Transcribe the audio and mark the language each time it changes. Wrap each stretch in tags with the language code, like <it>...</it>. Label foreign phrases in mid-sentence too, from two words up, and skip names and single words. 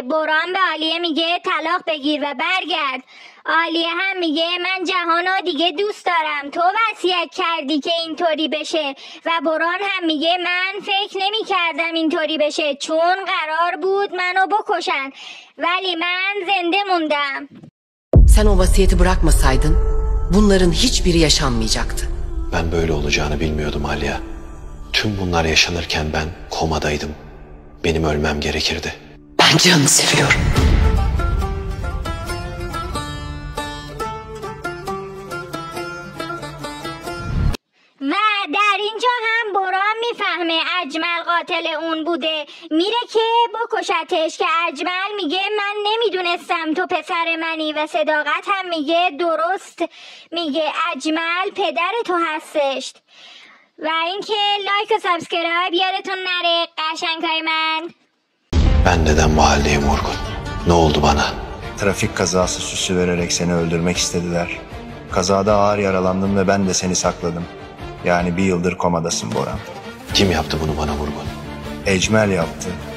<fa>بران به عالیه میگه طلاق بگیر و برگرد. عالیه هم میگه من جهانو دیگه دوست دارم، تو وصیت کردی که اینطوری بشه. و بران هم میگه من فکر نمی کردم اینطوری bеше چون قرار بود منو بکشن ولی من زنده موندم.</fa> <tr>Sen o vasiyeti bırakmasaydın bunların hiçbiri yaşanmayacaktı. Ben böyle olacağını bilmiyordum Aliya. Tüm bunlar yaşanırken ben komadaydım. Benim ölmem gerekirdi. Ben Cihan'ı seviyorum.</tr> <fa>و در اینجا هم بران میفهمه اجمل قاتل اون بوده، میره که بکشتش که اجمل میگه من نمیدونستم تو پسر منی و صداقت هم میگه درست میگه اجمل پدر تو هستش. و اینکه لایک و سابسکرایب یادتون نره قشنگای من.</fa> <tr>Ben neden mahalleye Morgun? Ne oldu bana? Trafik kazası süsü vererek seni öldürmek istediler. Kazada ağır yaralandım ve ben de seni sakladım. Yani bir yıldır komadasın Boran. Kim yaptı bunu bana Morgun? Ecmel yaptı.</tr>